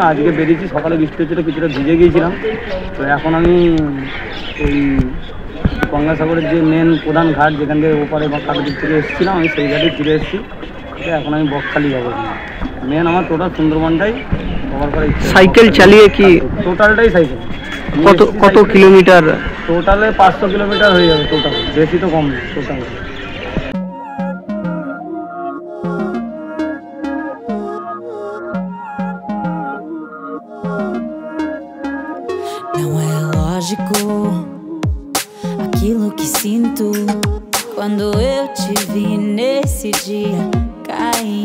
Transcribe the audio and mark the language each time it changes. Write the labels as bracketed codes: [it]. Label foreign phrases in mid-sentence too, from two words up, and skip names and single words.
[bn] আজকে বেরিয়েছি, সকালে বৃষ্টি হচ্ছিলো, কিছুটা ভিজে গিয়েছিলাম। তো এখন আমি ওই গঙ্গাসাগরের যে মেন প্রধান ঘাট, যেখান থেকে ওপারে বা কাকদ্বীপ থেকে এসেছিলাম, আমি সেই ঘাটে ফিরে এসেছি। এখন আমি বকখালি যাবো। মেন আমার টোটাল সুন্দরবনটাই কভার করার ইচ্ছা। সাইকেল চালিয়ে কি টোটালটাই সাইকেল? কত কিলোমিটার? টোটালে 500 কিলোমিটার হয়ে যাবে টোটাল, বেশি তো কম নেই টোটাল। [pt] Não é lógico aquilo que sinto quando eu te vi nesse dia cair.